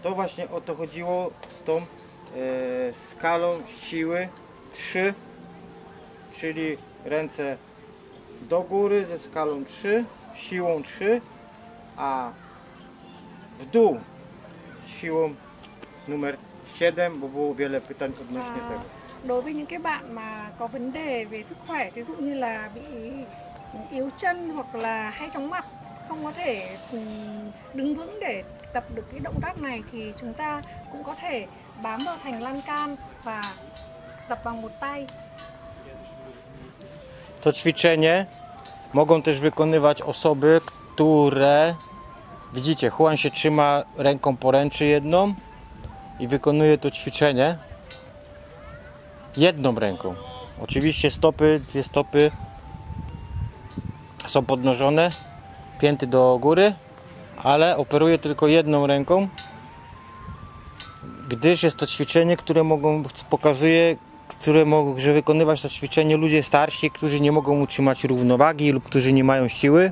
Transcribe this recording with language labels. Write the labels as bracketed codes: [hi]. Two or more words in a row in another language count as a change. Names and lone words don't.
[pl] To właśnie o to chodziło z tą skalą siły 3, czyli ręce do góry ze skalą 3, siłą 3, a w dół z siłą numer 7, bo było wiele pytań odnośnie tego. [vi] Đối với những cái bạn mà có vấn đề về sức khỏe, ví dụ như là bị yếu chân hoặc là hay chóng mặt, không có thể đứng vững để tập được cái động tác này, thì chúng ta cũng có thể bám vào thành lan can và tập bằng một tay. [pl] To ćwiczenie mogą też wykonywać osoby, które, widzicie, Juan się trzyma ręką poręczy jedną i wykonuje to ćwiczenie jedną ręką. Oczywiście stopy, dwie stopy są podnoszone, pięty do góry, ale operuje tylko jedną ręką, gdyż jest to ćwiczenie, które pokazuje, które może wykonywać to ćwiczenie ludzie starsi, którzy nie mogą utrzymać równowagi lub którzy nie mają siły.